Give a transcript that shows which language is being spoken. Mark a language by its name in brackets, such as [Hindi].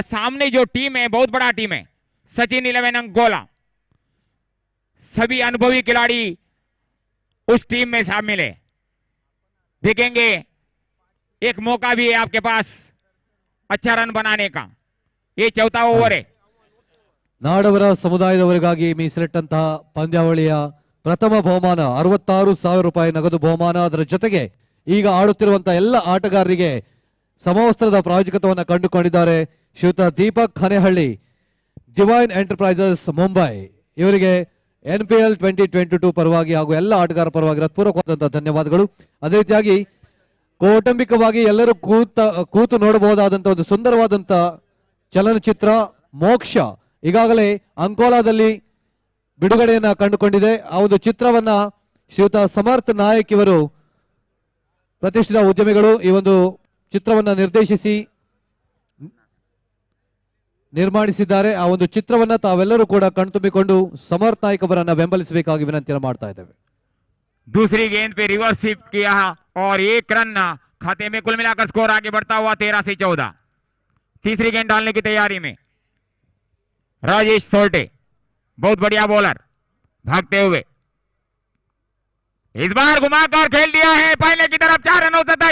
[Hindi] सामने जो टीम है बहुत बड़ा टीम है सचिन 11 अंकोला. सभी अनुभवी खिलाड़ी उस टीम में शामिल है. देखेंगे एक मौका भी है आपके पास अच्छा रन बनाने का. ये चौथा ओवर है. [Kannada] ನಾಡವರ ಸಮುದಾಯದವರಿಗಾಗಿ ಮೀಸಲಿಟ್ಟಂತಹ ಪಂದ್ಯಾವಳಿಯ ಪ್ರಥಮ ಬಹುಮಾನ 66,000 ರೂಪಾಯಿ ನಗದು ಬಹುಮಾನ. ಅದರ ಜೊತೆಗೆ ಈಗ ಆಡುತ್ತಿರುವಂತಹ ಎಲ್ಲ ಆಟಗಾರರಿಗೆ ಸಮವಸ್ತ್ರದ ಪ್ರಾಯೋಜಕತ್ವವನ್ನು ಕಂಡುಕೊಂಡಿದ್ದಾರೆ ಶ್ರೀಯುತ ದೀಪಕ್ ಹನೆಹಳ್ಳಿ, ಡಿವೈನ್ ಎಂಟರ್ಪ್ರೈಸಸ್ ಮುಂಬೈ. ಇವರಿಗೆ NPL 2022 ಪರವಾಗಿ ಹಾಗೂ ಎಲ್ಲ ಆಟಗಾರರ ಪರವಾಗಿ ಹೃತ್ಪೂರ್ವಕವಾದಂತಹ ಧನ್ಯವಾದಗಳು. ಅದೇ ರೀತಿಯಾಗಿ ಕೌಟುಂಬಿಕವಾಗಿ ಎಲ್ಲರೂ ಕೂತು ನೋಡಬಹುದಾದಂತಹ ಒಂದು ಸುಂದರವಾದಂತ ಚಲನಚಿತ್ರ ಮೋಕ್ಷ ಈಗಾಗಲೇ ಅಂಕೋಲಾದಲ್ಲಿ ಬಿಡುಗಡೆಯನ್ನ ಕಂಡುಕೊಂಡಿದೆ. ಆ ಒಂದು ಚಿತ್ರವನ್ನ ಶ್ರೀಯುತ ಸಮರ್ಥ ನಾಯಕ್ ಇವರು ಪ್ರತಿಷ್ಠಿತ ಉದ್ಯಮಿಗಳು ಈ ಒಂದು ಚಿತ್ರವನ್ನ ನಿರ್ದೇಶಿಸಿ ನಿರ್ಮಾಣಿಸಿದ್ದಾರೆ. ಆ ಒಂದು ಚಿತ್ರವನ್ನ ತಾವೆಲ್ಲರೂ ಕೂಡ ಕಣ್ತುಂಬಿಕೊಂಡು ಸಮರ್ಥ ನಾಯಕ್ ಅವರನ್ನ ಬೆಂಬಲಿಸಬೇಕಾಗಿ ವಿನಂತಿಯನ್ನು ಮಾಡ್ತಾ ಇದ್ದೇವೆ. [Hindi] दूसरी गेंद पे रिवर्स स्वीप किया और 1 रन खाते में. कुल मिलाकर स्कोर आगे बढ़ता हुआ 13 से 14. तीसरी गेंद डालने की तैयारी में राजेश सोरटे, बहुत बढ़िया बॉलर, भागते हुए इस बार घुमाकर खेल दिया है पहले की तरफ. 4 रन हो सकता है.